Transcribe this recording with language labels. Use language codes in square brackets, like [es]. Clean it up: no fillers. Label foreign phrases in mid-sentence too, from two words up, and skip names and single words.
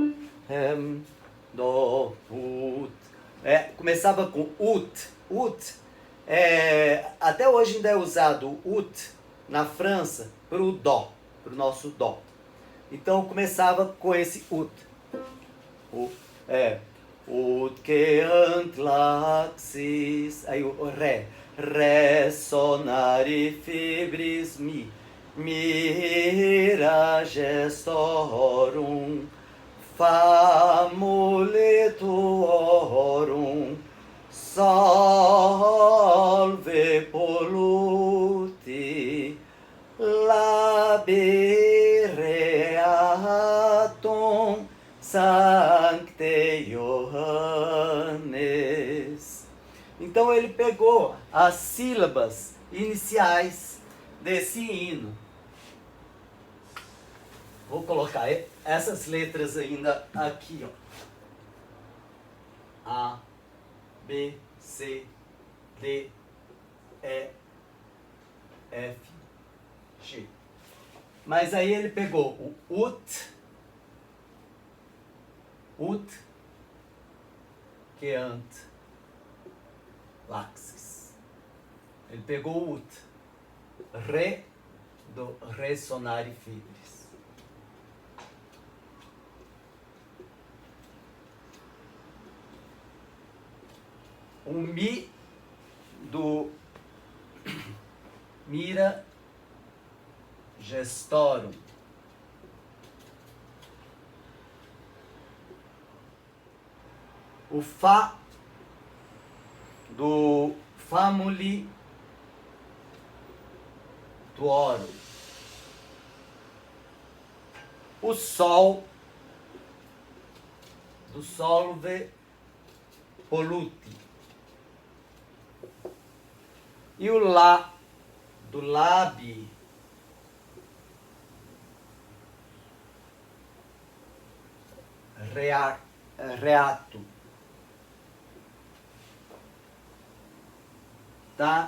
[pt] Do, ut. Começava com ut. Ut. Até hoje ainda é usado o ut na França para o dó, para o nosso dó. Então começava com esse ut. [la] ut queant laxis, [pt] aí o ré, [la] re sonari fibris mira gestorum, famule tuorum, salve polluti, labireatum sancte Johannes. [pt] Então ele pegou as sílabas iniciais desse hino. Vou colocar essas letras ainda aqui, ó. A, B, C, D, E, F, G. Mas aí ele pegou o [la] ut, queant, laxis. [pt] Ele pegou o ut, re, do [la] resonare fibris. [pt] O mi do [la] mira gestorum. [pt] O fá do [la] famuli tuorum. [pt] O sol do [la] solve polluti. [pt] E o lá do [la] labi reato. [pt] Tá?